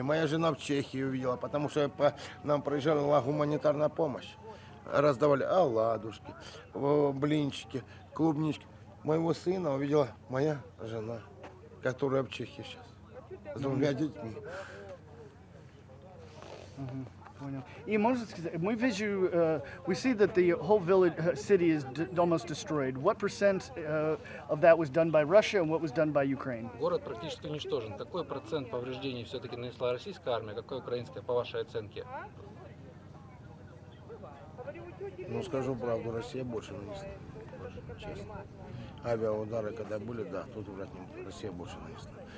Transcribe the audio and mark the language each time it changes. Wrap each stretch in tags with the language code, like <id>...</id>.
<ru>Моя жена в Чехии увидела, потому что нам проезжала гуманитарная помощь. Раздавали оладушки, блинчики, клубнички. Моего сына увидела моя жена, которая в Чехии сейчас. С двумя детьми. Понял. И можно сказать, мы вижу,</ru> <en>we see that the whole village, city is almost destroyed. What percent of that was done by Russia and what was done by Ukraine?</en> <ru>Город практически уничтожен. Какой процент повреждений все-таки нанесла российская армия, какой украинская, по вашей оценке? Ну, скажу правду, Россия больше нанесла. Честно. Авиаудары, когда были, да, тут врать не буду, Россия больше нанесла.</ru>